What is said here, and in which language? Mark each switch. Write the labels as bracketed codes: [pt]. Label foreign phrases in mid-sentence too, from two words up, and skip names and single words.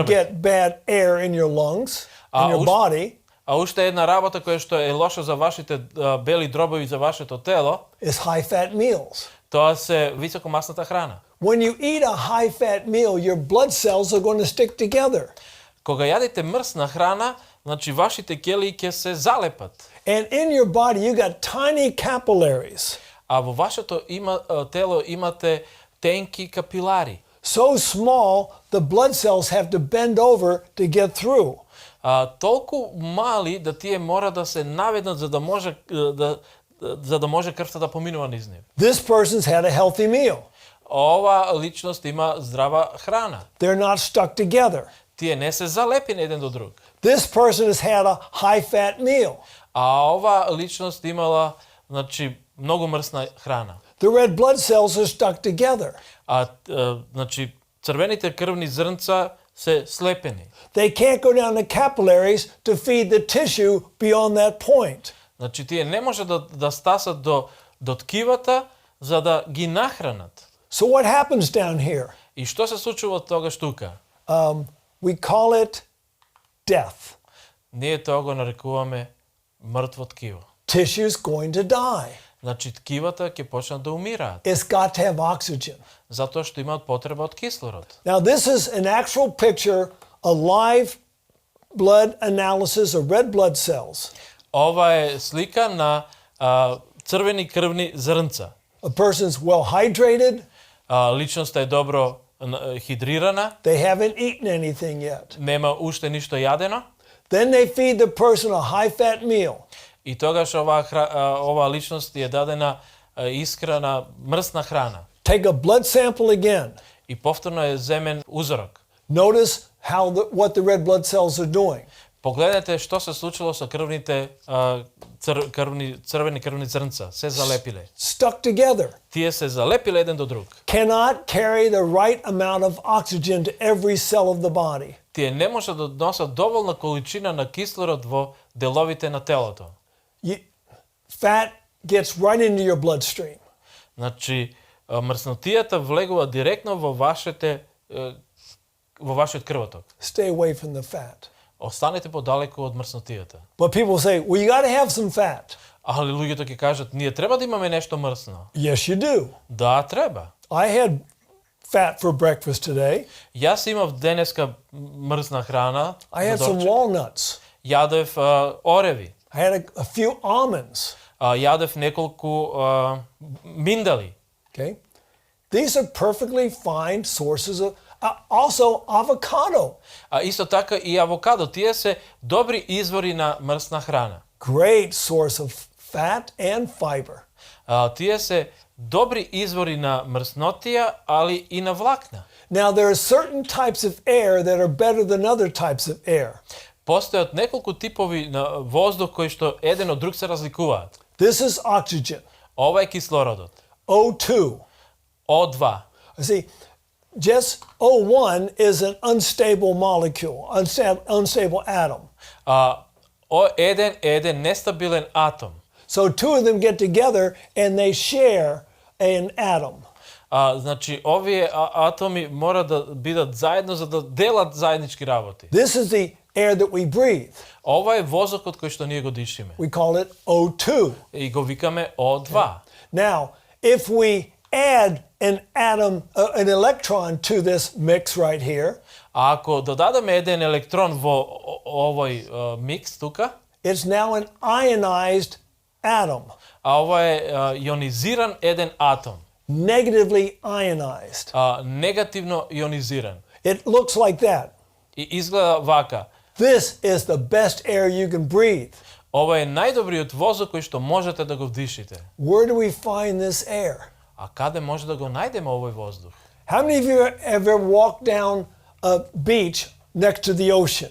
[en] get bad air in your lungs, in your body, [mk] А уште една работа која што е лоша за вашите бели дробови за вашето тело, [en] is high-fat meals. [mk] тоа се високомасната храна. [en] When you eat a high-fat meal, your blood cells are going to stick together. [mk] Кога јадете мрсна храна, значи вашите ќелии ќе се залепат. [en] And in your body, you got tiny capillaries, [mk] А во вашето тело имате тенки капилари. [en] so small the blood cells have to bend over to get through. [mk] Толку мали да тие мора да се наведнат за да може крвта да поминува низ нив. [en] This person's had a healthy meal. [mk] Ова личност има здрава храна. [en] They're not stuck together. [mk] Тие не се залепени еден до друг. [en] This person has had a high-fat meal. [mk] А ова личност имала, значи, многу мрсна храна. [en] The red blood cells are stuck together. [mk] Значи, црвените крвни зрнца се слепени. [en] They can't go down the capillaries to feed the tissue beyond that point. [mk] Значи, тие не може да стасат до ткивата за да ги нахранат. [en] So what happens down here? [mk] И што се случува тогаш тука? [en] We call it death. [mk] Ние тоа го нарекуваме мртво ткиво. [en] Tissue's going to die. [mk] Значи, ткивата ќе почнат да умираат, [en] It's got to have oxygen. [mk] затоа што имаат потреба од кислород. [en] Now this is an actual picture, a live blood analysis of red blood cells. [mk] Ова е слика на црвени крвни зрнца. [en] A person's well hydrated. [mk] Личноста е добро хидрирана, [en] They haven't eaten anything yet. [mk] нема уште ништо јадено, [en] Then they feed the person a high-fat meal. [mk] и тогаш оваа личност е дадена искрана мрсна храна. [en] Take a blood sample again. [mk] И повторно е земен узорок. [en] Notice what the red blood cells are doing. [mk] Погледнете што се случило со крвните црвени крвни зрнца. Се залепиле. [en] Stuck together. [mk] Тие се залепиле еден до друг. [en] Cannot carry the right amount of oxygen to every cell of the body. [mk] Тие не може да носат доволна количина на кислород во деловите на телото. [en] Fat gets right into your bloodstream. [mk] Значи, мрснотијата влегува директно во вашиот крвоток. [en] Stay away from the fat. [mk] Останете подалеку од мрснотијата. [en] But people say, well, you got to have some fat. [mk] Али луѓето ќе кажат, ние треба да имаме нешто мрсно. [en] Yes, you do. [mk] Да, треба. [en] I had fat for breakfast today. [mk] Јас имав денеска мрсна храна. [en] I had [mk] за [en] some [mk] дорче. [en] walnuts. [mk] Јадев ореви. [en] I had a few almonds. [mk] Јадев неколку миндали. [en] Okay. These are perfectly fine sources of, also avocado. [mk] Исто така и авокадо. Тие се добри извори на мрсна храна. [en] Great source of fat and fiber. [mk] Тие се добри извори на мрснотија, али и на влакна. [en] Now, there are certain types of air that are better than other types of air. [mk] Постојат неколку типови на воздух кои што еден од друг се разликуваат. [en] This is oxygen, [mk] Ова е кислородот. [en] O2. [mk] O2. [en] See, just O1 is an unstable molecule, unstable atom. [mk] O1 е еден нестабилен атом. [en] So two of them get together and they share an atom. [mk] Значи, овие атоми мора да бидат заедно за да делат заеднички работи. [en] This is the air that we breathe. [mk] Ова е воздухот кој што ние го дишиме. [en] We call it O2. [mk] И го викаме O2. [en] Now, if we add an atom, an electron to this mix right here, [mk] А ако додадеме еден електрон во овој микс тука, [en] it's now an ionized atom, [mk] А ова е ионизиран еден атом. [en] negatively ionized. [mk] Негативно ионизиран. [en] It looks like that. [mk] И изгледа вака. [en] This is the best air you can breathe. [mk] Ова е најдобриот воздух кој што можете да го вдишите. [en] Where do we find this air? [mk] А каде може да го најдеме овој воздух? [en] How many of you have ever walked down a beach next to the ocean?